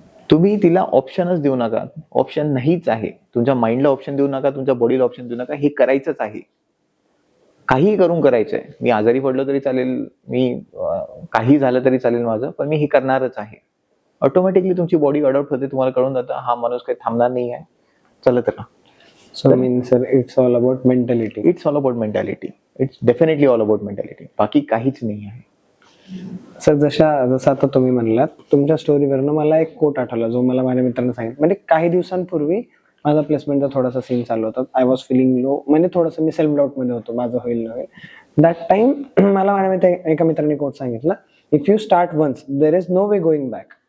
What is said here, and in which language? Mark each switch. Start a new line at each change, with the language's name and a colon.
Marathi: तुम्ही तिला ऑप्शनच देऊ नका. ऑप्शन नाहीच आहे. तुमच्या माइंडला ऑप्शन देऊ नका, तुमच्या बॉडीला ऑप्शन देऊ नका. हे करायचंच आहे. काही करून करायचंय. मी आजारी पडलो तरी चालेल, मी काही झालं तरी चालेल माझं, पण मी हे करणारच आहे. ऑटोमॅटिकली तुमची बॉडी अडॉप्ट होते. तुम्हाला कळून जातं हा माणूस काही थांबणार नाही आहे. चालत राहा.
English: So mean sir it's all about mentality. It's all about mentality. It's definitely all about mentality.
Marathi: बाकी काहीच नाही आहे. सर जसं आता तुम्ही म्हणलात तुमच्या स्टोरीवरनं मला एक कोट आठवला जो मला माझ्या मित्रांनी सांगितलं. म्हणजे काही दिवसांपूर्वी माझा प्लेसमेंटचा थोडासा सीन चालू होता.
English: I was feeling low,
Marathi: म्हणजे थोडंसं मी सेल्फ डाऊट मध्ये होतो, माझं होईल न होईल.
English: that time
Marathi: मला माझ्या एका मित्राने कोट सांगितलं,
English: If you start once there is no way going back.